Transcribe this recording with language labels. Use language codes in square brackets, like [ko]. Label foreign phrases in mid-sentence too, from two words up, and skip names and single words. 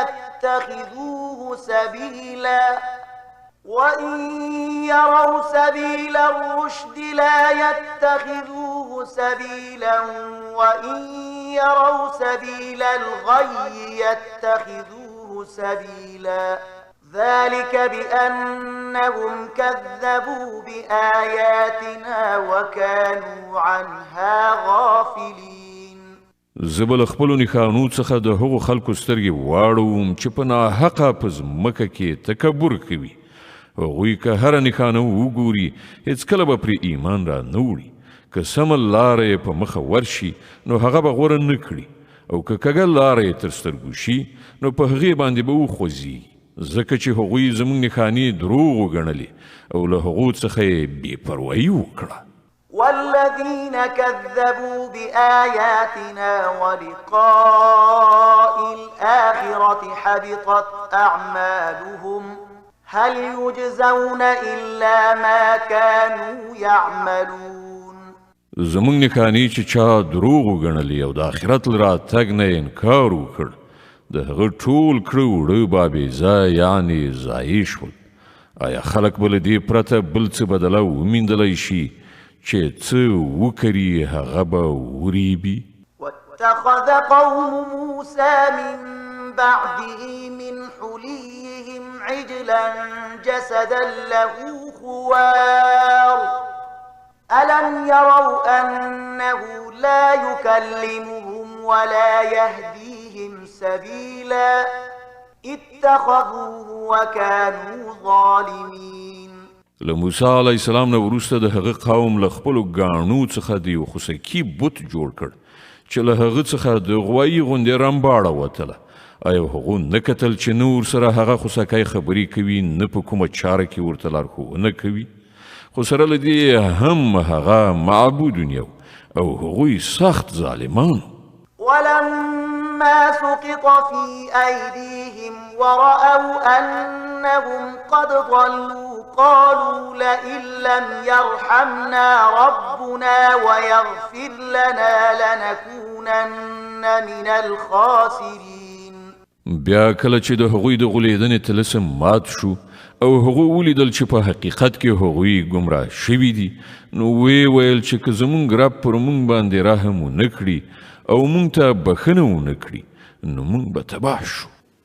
[ar] يتخذوه سبيلا وإن يروا سبيل الغي يتخذوه سبيلا ذلك بأنهم كذبوا بآياتنا وكانوا عنها غافلين. [ps] زبل خپلو نښانو څخه د هغو خلکو سترګې واړوم چې په ناحقه په ځمکه کې تکبر کوي. هغوی که هره نښانه وګوري هېڅکله به پرې ایمان را نه وړي. که سمه لاره یې په مخه ورشي نو هغه به غوره نه کړي او که کږه لاره یې تر سترګو شي نو په هغې باندې به وخوځي، ځکه چې هغوی زموږ نښانې دروغ وګڼلې او له هغو څخه یې بې پروایي وکړه. [ar] والذين كذبوا بآياتنا ولقاء الآخرة حبطت أعمالهم هل يجزون إلا ما كانوا يعملون. [ps] زموږ نښانې چې چا دروغ وګڼلې او د آخرت له راتګ نه انکار وکړ د هغه ټول کړه وړه به بېځایه یعنې ضایع شول. آیا خلک به له دې پرته بل څه بدله وموندلی شي چې څه وکړي هغه به وریبي؟ [ar] واتخذ قوم موسى من بعده من حليهم عجلا جسدا له خوار ألم يروا أنه لا يكلمهم ولا يهديهم سبيلا اتخذوه وكانوا ظالمين. [ps] له موسی [ar] علیه السلام [ps] نه وروسته د هغه قوم له خپلو ګاڼو څخه د یو خوسکي بت جوړ کړ چې له هغه څخه د غوایي غوندې رمباړه وتله. آیا هغو نه کتل چې نه ورسره هغه خوسکی خبرې کوي نه په کومه چاره کې ورته لارښوونه کوي؟ خو سره له دې هم هغه معبودون یو او هغوی سخت ظالمان. [ar] ولما سقط في أيديهم ورأوا أنهم قد ضلوا قالوا لئن لم يرحمنا ربنا ويغفر لنا لنكونن من الخاسرين. [ps] بیا کله چې د هغوی د غولیدنې طلسم مات شو او هغوی ولیدل چې په حقیقت کې هغوی ګمراه شوي دي نو وی ویل چې که زموږ رب پر موږ باندې رحم ونه کړي او موږ ته بښنه ونه کړي نو موږ به تباه شو.